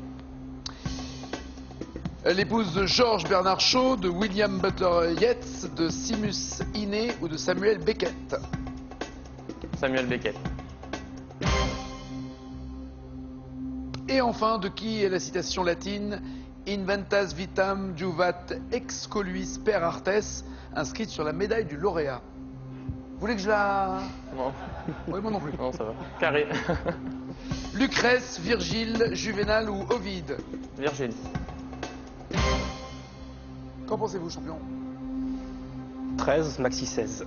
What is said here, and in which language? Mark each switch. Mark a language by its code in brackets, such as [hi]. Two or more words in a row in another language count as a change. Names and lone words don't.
[fr] L'épouse de George Bernard Shaw, de William Butler Yeats, de Seamus Heaney ou de Samuel Beckett? Samuel Beckett. Et enfin, de qui est la citation latine « [la] Inventas vitam juvat excoluis per artes [fr] » inscrite sur la médaille du lauréat? Vous voulez que je la... Non. Oui, moi non plus. Non, ça va. Carré. Lucrèce, Virgile, Juvénal ou Ovide? Virgile. Qu'en pensez-vous, champion? 13, maxi 16.